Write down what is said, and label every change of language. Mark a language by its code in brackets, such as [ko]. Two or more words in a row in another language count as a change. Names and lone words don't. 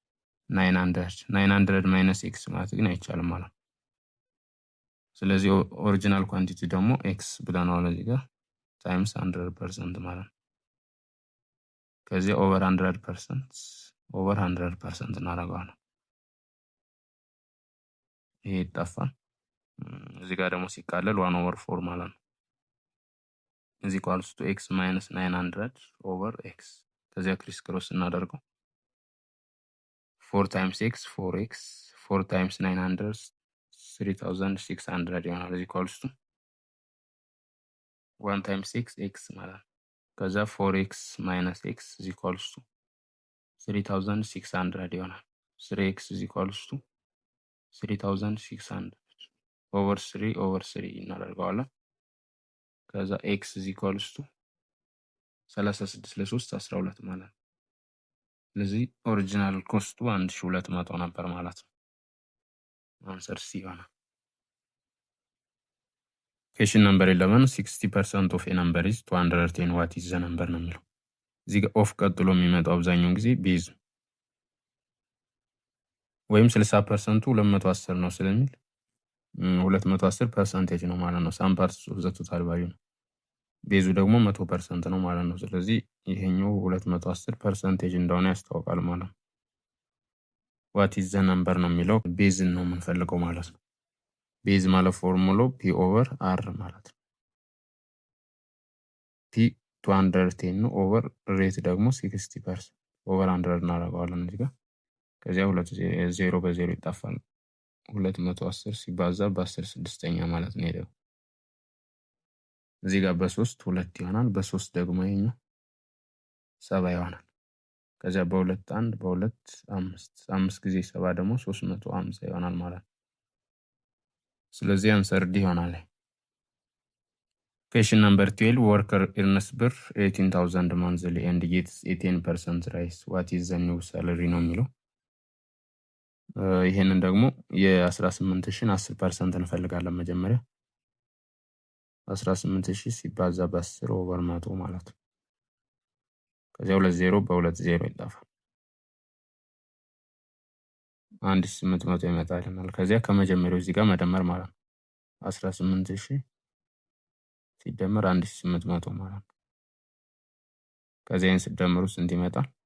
[am] 900 ማይነስ ኤክስ ማለት ግን አይቻልም ማለት ነው። ስለዚህ [en] original quantity [am] ደግሞ ኤክስ ብለናል እዚህ ጋር ታይምስ 100% ማለት ነው። ከዚህ ኦቨር 100% እናደርገዋለን። ይሄ ይጠፋል። እዚህ ጋር ደግሞ ሲቃለል 1/4 ማለት ነው። [en] is equals to x minus 900 over x [am] ከዚያ [en] criss cross [am] እናደርገው [en] 4 times x 4x 4 times 900 3600 [am] ይሆናል [en] is equals to 1 times x x [am] ማለት ነው። ከዛ [en] 4x minus x is equals to [am] 3600 ይሆናል። [en] 3x is equals to 3600 over 3 [am] እናደርገዋለን። ከዛ [en] x is equals to 36 [am] ለ3 12 ማለት ነው። ስለዚህ [en] original cost [am] 1200 ነበር ማለት ነው። አንሰር ሲ ይሆናል። [en] Question number 11 60% of a number is 210 what is the number [am] ነው የሚለው። እዚህ ጋር ኦፍ ቀጥሎ የሚመጣው አብዛኛውን ጊዜ ቤዝ ወይም 60% 210 ነው ስለሚል 210 ፐርሰንቴጅ ነው ማለት ነው። [en] some parts of the total value [am] ነው። ቤዙ ደግሞ 100% ነው ማለት ነው። ስለዚህ ይሄኛው 210 ፐርሰንቴጅ እንደሆነ ያስታውቃል ማለት ነው። [en] what is the number [am] ነው የሚለው ቤዝን ነው የምንፈልገው ማለት ነው። ቤዝ ማለት ፎርሙላው [en] p over r [am] ማለት ነው። p 210 ነው [en] over rate [am] ደግሞ 60% ኦቨር 100 እናደርገዋለን እዚህ ጋር። ከዚያ 0 በ0 ይጣፋል። 210 ሲባዛ በ10 ስድስተኛ ማለት ነው። ይሄው እዚህ ጋር በ3 2 ይሆናል። በ3 ደግሞ ይሄኛው 7 ይሆናል። ከዚያ በ2 1 በ2 5 5 ጊዜ 7 ደግሞ 350 ይሆናል ማለት ነው። ስለዚህ አንሰር ዲ ይሆናል። [en] Question number 12, worker earns [am] ብር [en] 18,000 monthly and gets a 10% rise. What is the new salary [am] ነው የሚለው። ይሄንን ደግሞ የ18,000 10% እንፈልጋለን መጀመሪያ 18,000 ሲባዛ በ10 ኦቨር 100 ማለት ነው። ከዚያ 20 በ20 ይጣፋል 1800 ይመጣልናል። ከዚያ ከመጀመሪያው እዚህ ጋር መደመር ማለት ነው 18,000 ሲደመር 1800 ማለት ነው። ከዚያ ይሄን ሲደመሩ ስንት ይመጣል?